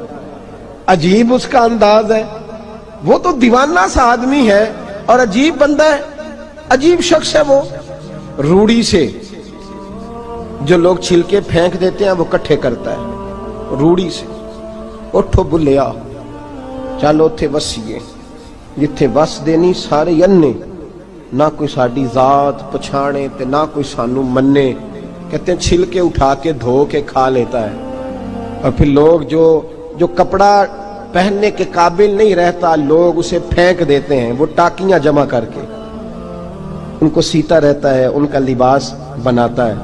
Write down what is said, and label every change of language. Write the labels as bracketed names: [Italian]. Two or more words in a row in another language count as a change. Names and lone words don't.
[Urdu] عجیب اس کا انداز ہے، وہ تو دیوانہ سا آدمی ہے اور عجیب بندہ ہے، عجیب شخص ہے وہ۔ روڑی سے جو لوگ چھلکے پھینک دیتے ہیں وہ کٹھے کرتا ہے، روڑی سے۔ [Punjabi] اٹھو بلیا چل اوتھے بسیے، جتھے بس دینی سارے انے، نہ کوئی ساڈی ذات پچھانے تے نہ کوئی سانو مننے۔ [Urdu] کہتے ہیں چھلکے اٹھا کے دھو کے کھا لیتا ہے، اور پھر لوگ جو کپڑا پہننے کے قابل نہیں رہتا، لوگ اسے پھینک دیتے ہیں، وہ ٹاکیاں جمع کر کے ان کو سیتا رہتا ہے، ان کا لباس بناتا ہے۔